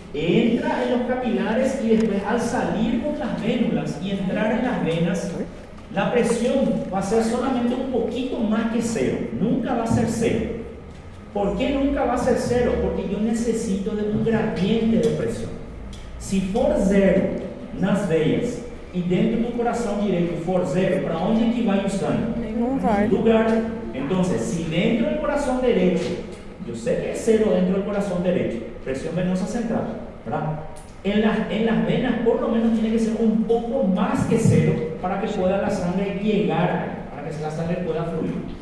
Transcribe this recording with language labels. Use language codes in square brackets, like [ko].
[es] Entra en los capilares y después al salir por las vénulas y entrar en las venas, la presión va a ser solamente un poquito más que 0, nunca va a ser 0. ¿Por qué nunca va a ser 0? Porque yo necesito de un gradiente de presión. [pt] Si for 0 nas veias e dentro do coração direito for 0, para onde é que vai o sangue? Não vai. Lugar. [es] Entonces, si dentro del corazón derecho, yo sé que es 0 dentro del corazón derecho, presión venosa central, ¿verdad? En las venas por lo menos tiene que ser un poco más que 0 para que pueda la sangre llegar ahí, para que la sangre pueda fluir.